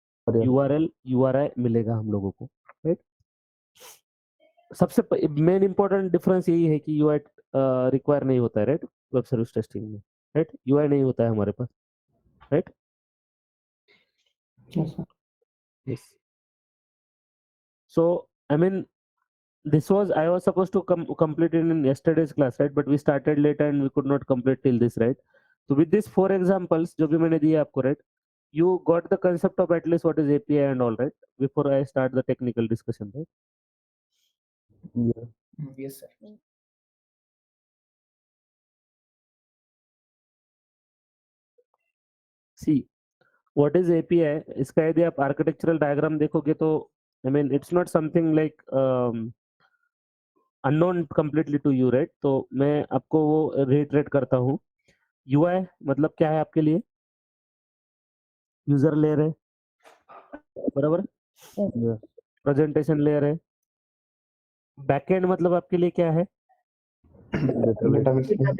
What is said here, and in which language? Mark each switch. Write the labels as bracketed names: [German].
[English] Yeah. [Hindi] URL URI मिलेगा हम लोगों को, राइट। सबसे मेन इंपॉर्टेंट डिफरेंस यही है कि यूआई रिक्वायर नहीं होता है, राइट, वेब सर्विस टेस्टिंग में, राइट, यूआई नहीं होता है हमारे पास, right. [English] Yes, sir. Yes. So, I mean, I was supposed to complete it in yesterday's class, right? But we started late and we could not complete till this, right? So with these 4 examples, [Hindi] जो भी मैंने दिए आपको, [English] right? You got the concept of at least what is API and all, right? Before I start the technical discussion, right? Yeah. Yes, sir. See, what is API? [Hindi] इसका यदि आप architectural diagram देखोगे तो, I mean, [English] it's not something like unknown completely to you, right? [Hindi] तो मैं आपको वो reiterate करता हूँ। UI मतलब क्या है आपके लिए? यूजर लेयर है, बराबर। [English] Yeah. [Hindi] प्रेजेंटेशन लेयर है। बैकएंड मतलब आपके लिए क्या है? [English] Database.